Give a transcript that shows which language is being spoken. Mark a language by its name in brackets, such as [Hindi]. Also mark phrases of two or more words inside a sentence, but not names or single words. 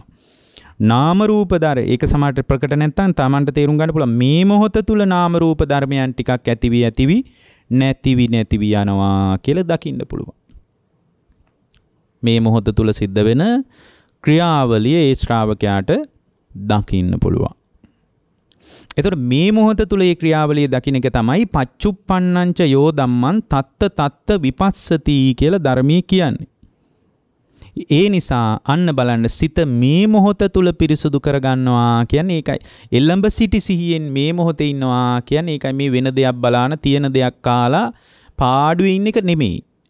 [Sinhala] නාම රූප ධර්ම ඒක සමහරට ප්‍රකට නැත්නම් Tamanට තේරුම් ගන්න පුළුවන් මේ මොහොත තුල නාම රූප ධර්මයන් ටිකක් ඇතිවි නැතිවි යනවා කියලා දකින්න පුළුවන්. මේ මොහොත තුල සිද්ධ වෙන ක්‍රියාවලිය ඒ ශ්‍රාවකයාට දකින්න පුළුවන්. එතකොට මේ මොහොත තුල මේ ක්‍රියාවලිය දකින්න එක තමයි [Pali] පච්චුප්පන්නංච යෝ ධම්මං තත්ත විපස්සති [Sinhala] කියලා ධර්මයේ කියන්නේ. ඒ නිසා අන්න බලන්න සිත මේ මොහොත තුල පිරිසුදු කරගන්නවා කියන්නේ ඒකයි. එළඹ සිටි සිහියෙන් මේ මොහොතේ ඉන්නවා කියන්නේ ඒකයි. මේ වෙන දෙයක් බලාන තියෙන දෙයක් කාලා පාඩුවේ ඉන්න එක නෙමෙයි.